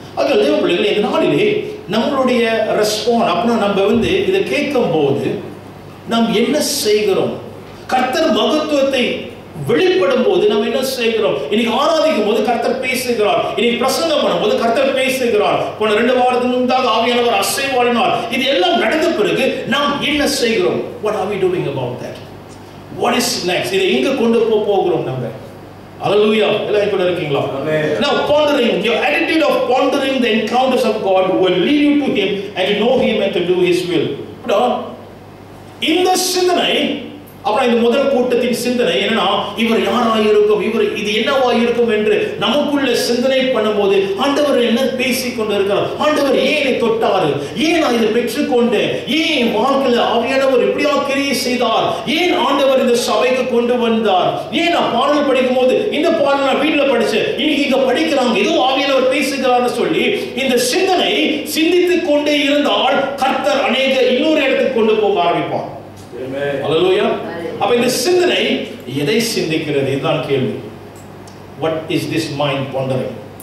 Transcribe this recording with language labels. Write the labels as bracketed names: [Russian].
[Tamil] அதில் தேவ பிள்ளைகளே, இந்த நாளிலே நம்மளுடைய ரெஸ்பான்ஸ் அப்படின்னா நம்ம இதை கேட்கும் போது நாம் என்ன செய்கிறோம், கர்த்தர் மகத்துவத்தை வெளிப்படும் போது நம்ம என்ன செய்கிறோம். இன்னைக்கு ஆராதிக்கும் போது கர்த்தர் பேசுகிறார், இன்னைக்கு பிரசங்கம் பண்ணும் போது கர்த்தர் பேசுகிறார். போன 2 வாரத்துக்கு முன்பாக ஆவியானவர் அசைவாடினார். இது எல்லாம் நடந்த பிறகு நாம் என்ன செய்கிறோம்? [English] What are we doing about that? What is next? [Tamil] இதை எங்க கொண்டு போகிறோம்? நம்ம Hallelujah. எல்லாம் கூட இருக்கீங்களா? [English] Now pondering, your attitude of pondering the encounters of God will lead you to him and to know him and to do his will. [Tamil] இந்த சிந்தனை அப்புறம் இந்த முதல் கூட்டத்தின் சிந்தனை என்னன்னா, இவர் யாராயிருக்கும், இவர் இது என்னவாயிருக்கும் என்று நமக்குள்ள சிந்தனை பண்ணும்போது ஆண்டவர் என்ன பேசிக் கொண்டு இருக்கிறார், ஆண்டவர் ஏன் தொட்டாரு, ஏன் நான் இதை பெற்றுக்கொண்டேன், ஏன் வாழ்க்கையில் ஆவியானவர் இப்படியா கிரியை செய்தார், ஏன் ஆண்டவர் இந்த சபைக்கு கொண்டு வந்தார், ஏன் நான் பாடல் படிக்கும் போது இந்த பாடல் நான் வீட்டுல படிச்சேன், இன்னைக்கு இங்க படிக்கிறாங்க, ஏதோ ஆவியானவர் பேசுகிறார்னு சொல்லி இந்த சிந்தனை சிந்தித்துக் கொண்டே இருந்தால் கர்த்தர் அநேக இன்னொரு இடத்துக்கு கொண்டு போக ஆரம்பிப்பார். Hallelujah. அப்ப இந்த சிந்தனை எதை சிந்திக்கிறது, இதுதான் கேள்வி. [English] What is this mind pondering?